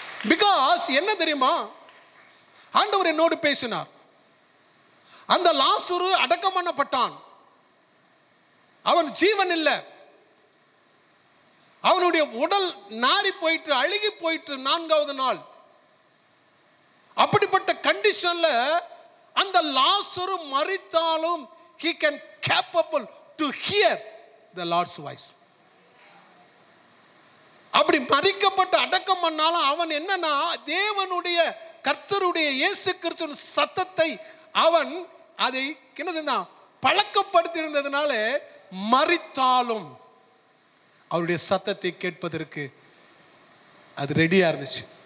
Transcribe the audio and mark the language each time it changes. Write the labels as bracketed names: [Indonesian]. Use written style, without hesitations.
[English] because [Tamil] என்ன தெரியுமா, ஆண்டவர் என்னோடு பேசினார். அந்த லாசரு அடக்கம் பண்ணப்பட்டான். அவன் ஜீவன் இல்லை. அவனுடைய உடல் நாரி போயிட்டு, அழுகி போயிட்டு 4வது நாள். அப்படிப்பட்ட கண்டிஷன்ல அந்த லாசரு மரித்தாலும் [English] he can capable to hear the Lord's voice. [Tamil] அப்படி மரிக்கப்பட்டு அடக்கம் பண்ணாலும் அவன் என்னன்னா, தேவனுடைய கர்த்தருடைய இயேசு கிறிஸ்துவின் சத்தத்தை அவன் அதை என்ன செஞ்சான், பழக்கப்படுத்தி இருந்ததுனால மரித்தாலும் அவருடைய சத்தத்தை கேட்பதற்கு அது ரெடியா இருந்துச்சு.